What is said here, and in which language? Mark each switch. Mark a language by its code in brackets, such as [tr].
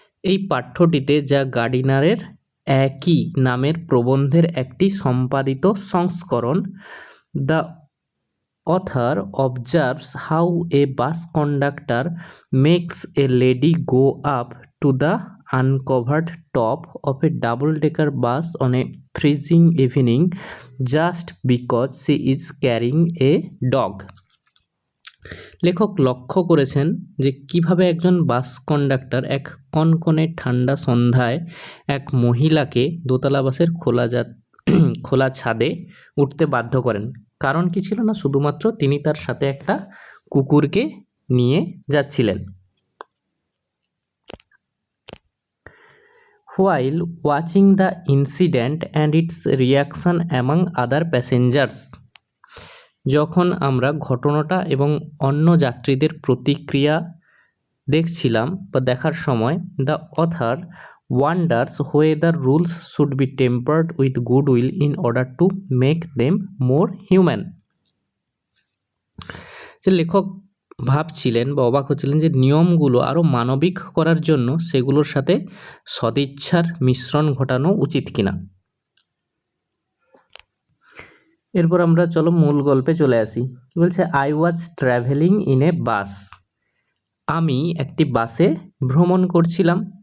[bn] এই পাঠ্যটিতে যা গার্ডিনারের একই নামের প্রবন্ধের একটি সম্পাদিত সংস্করণ, [en] The author observes how a bus conductor makes a lady go up to the uncovered top of a double-decker bus on a freezing evening just because she is carrying a dog. [bn] লেখক লক্ষ্য করেছেন যে কিভাবে একজন বাস conductor এক কনকনে ঠান্ডা সন্ধ্যায় এক মহিলাকে দোতলা বাসের খোলা ছাদে উঠতে বাধ্য করেন। কারণ কি ছিল না, শুধুমাত্র তিনি তার সাথে একটা কুকুরকে নিয়ে যাচ্ছিলেন। [en] While watching the incident and its reaction among other passengers, [bn] যখন আমরা ঘটনাটা এবং অন্য যাত্রীদের প্রতিক্রিয়া দেখছিলাম বা দেখার সময়, [en] The author wonders whether rules should be tempered with goodwill in order to make them more human. [bn] যে লেখক ভাবছিলেন বা অবাক হচ্ছিলেন যে নিয়মগুলো আরও মানবিক করার জন্য সেগুলোর সাথে সদিচ্ছার মিশ্রণ ঘটানো উচিত কিনা। এরপর আমরা চলো মূল গল্পে চলে আসি। কি বলছে, [en] I was travelling in a bus, [bn] আমি একটি বাসে ভ্রমণ করছিলাম।